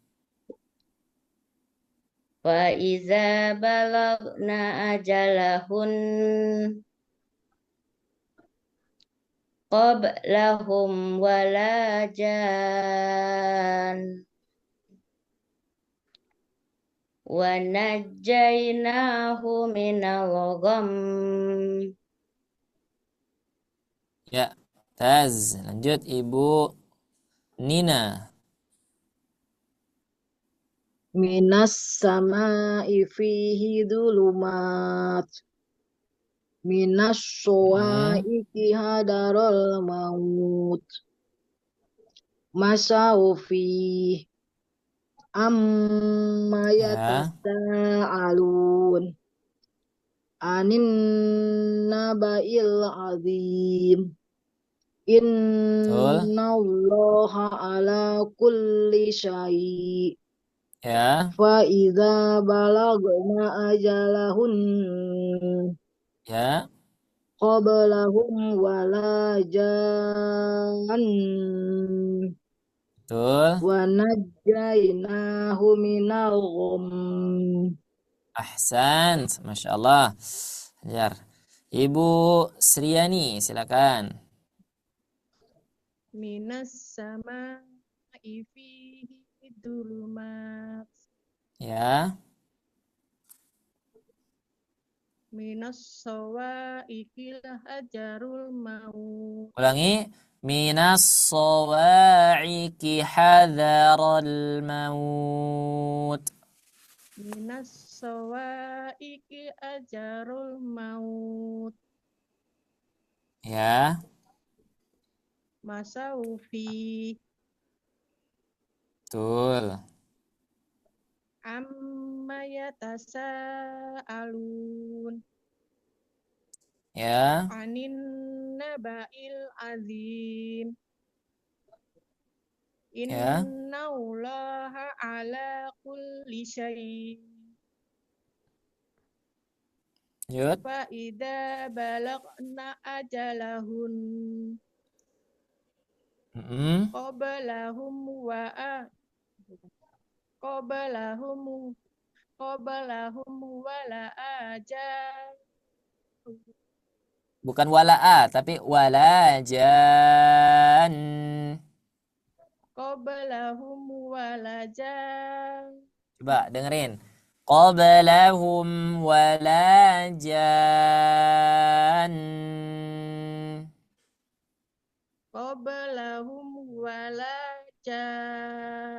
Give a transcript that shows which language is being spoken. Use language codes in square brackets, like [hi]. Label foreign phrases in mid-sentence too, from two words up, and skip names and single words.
[ar] وإذا بلغنا أجلهن قبلهم ولجان ونجيناه من الغم. [id] ya. Taz. Lanjut Ibu Nina. [ar] من السماء فيه ظلمات. من Mm. الصواعق حذر الموت. مشوا فيه أما [id] Ya, [ar] يتساءلون عن النبإ العظيم. [id] betul. [ar] إن الله على كل شيء' [id] Ya, [ar] فإذا بلغنا أجلهن [id] ya, [ar] قبلهم ولجان [id] betul. [ar] ونجيناه من الغم. أحسن ما شاء الله أجر. [id] Ibu Sriani, silakan. [ar] من السماء فيه ظلمات. [id] Ya, [ar] من الصواعق حجر الموت. [id] ulangi. [ar] من الصواعق حذر الموت. من الصواعق أجر الموت. [id] Ya, [ar] ماسوفي [id] betul. [ar] عم يتساءلون [id] Ya, [ar] عن النبإ العظيم. [id] ya, [ar] إن الله على كل شيء'. [id] lanjut. [ar] فإذا بلغنا أجلهن Mm-mm. قبلهم وقبلهم قبلهم ولا أجل [id] Bukan wala'a, tapi walajan. [ar] قبلهم ولا أجل [id] Coba dengerin. [ar] قبلهم ولجان. قبلهم ولا أجل